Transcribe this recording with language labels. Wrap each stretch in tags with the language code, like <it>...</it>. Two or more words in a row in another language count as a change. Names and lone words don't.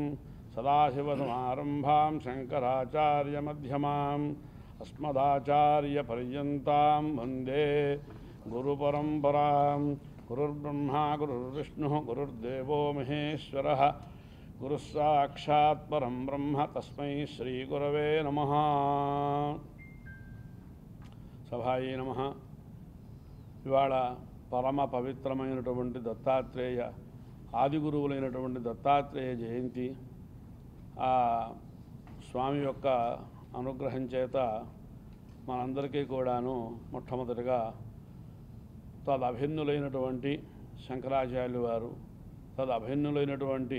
<sa>सदाशिवसमारम्भां शङ्कराचार्यमध्यमाम् अस्मदाचार्यपर्यन्तां वन्दे गुरुपरम्परां। गुरुर्ब्रह्मा गुरुर्विष्णुः गुरुर्देवो महेश्वरः गुरुः साक्षात् परं ब्रह्म तस्मै श्रीगुरवे नमः। सभायै नमः.</sa> <te>ఇవాళ పరమ పవిత్రమైనటువంటి దత్తాత్రేయ ఆది గురువులైనటువంటి దత్తాత్రేయ జయంతి. ఆ స్వామి యొక్క అనుగ్రహం చేత మనందరికీ కూడాను మొట్టమొదటిగా తదభిన్నులైనటువంటి శంకరాచార్యులు వారు, తదభిన్నులైనటువంటి</te>